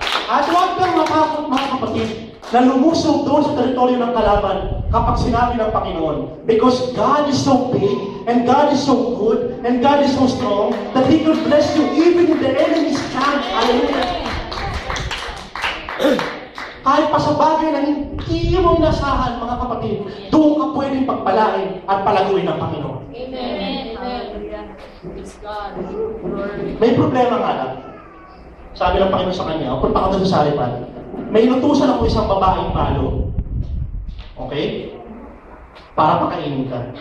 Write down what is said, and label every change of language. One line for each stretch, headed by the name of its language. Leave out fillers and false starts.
Filipino: At huwag kang matakot, mga kapatid, na lumusog doon sa teritoryo ng kalaban kapag sinabi ng Panginoon.
English: Because God is so big, and God is so good, and God is so strong, that He could bless you even in the enemy's camp. Hallelujah.
Filipino: Kahit pa sa bagay na hindi mo inasahan, mga kapatid, doon ka pwedeng pagpalain at palaguin ng Panginoon.
English: Amen. Praise God.
Filipino: May problema nga lang. Sabi ng Panginoon sa kanya, punta ka doon sa Sarefat, may inutusan ako isang babaeng palo. Okay? Para pakainin ka.